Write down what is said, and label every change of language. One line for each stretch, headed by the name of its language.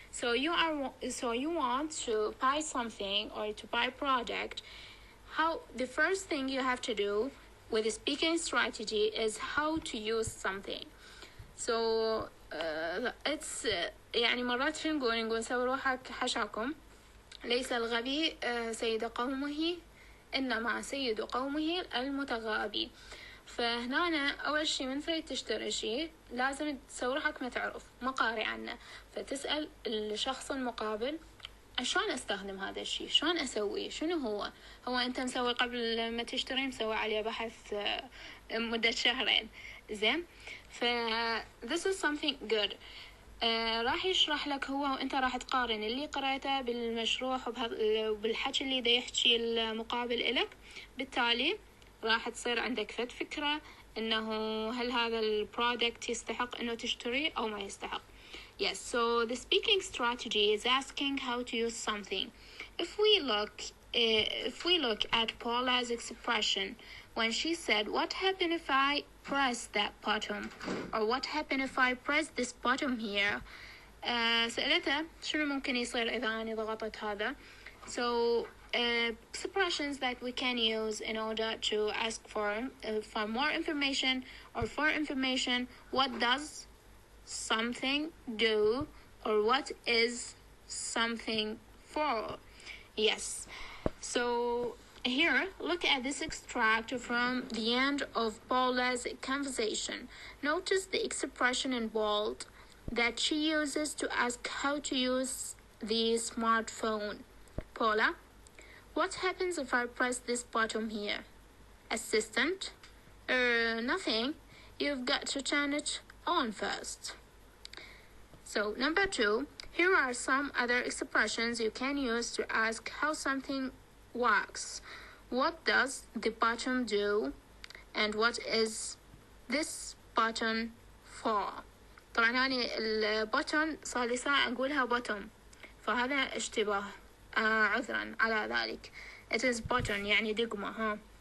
English: So you want to buy something or to buy a product. The first thing you have to do with the speaking strategy is how to use something. So it's
Arabic: يعني مرات شو نقول سووا حشاكم ليس الغبي سيد قومه إنما سيد قومه المتغابي. فهنا أول شيء من تريد تشتري شيء لازم تسوي روحك ما تعرف ما قاري عنه فتسأل الشخص المقابل شلون أستخدم هذا الشيء شلون أسويه شنو هو أنت مسوي قبل ما تشتري مسوي عليه بحث مدة شهرين زين.
English: this is something good.
Arabic: راح يشرح لك هو وانت راح تقارن اللي قرأته بالمشروع وبالحكي اللي دا يحكي المقابل إلك. بالتالي راح تصير عندك فكرة إنه هل هذا البرودكت يستحق إنه تشتريه أو ما يستحق.
English: Yes, so the speaking strategy is asking how to use something. If we look at Paula's expression when she said, "What happened if I press that button?" or "What happened if I press this button here?"
Arabic: سألتها شنو ممكن يصير إذا أنا ضغطت هذا.
English: So expressions that we can use in order to ask for more information or for information. What does something do, or what is something for? Yes. So here, look at this extract from the end of Paula's conversation. Notice the expression in bold that she uses to ask how to use the smartphone. Paula, what happens if I press this button here? Assistant, nothing. You've got to turn it on first. So number 2, here are some other expressions you can use to ask how something works. What does the button do? And what is this button for?
Arabic: طبعا هاني البutton صار لي ساعة أقولها bottom، فهذا اشتباه، عذرا على ذلك.
English: It is button
Arabic: يعني دقمة، ها.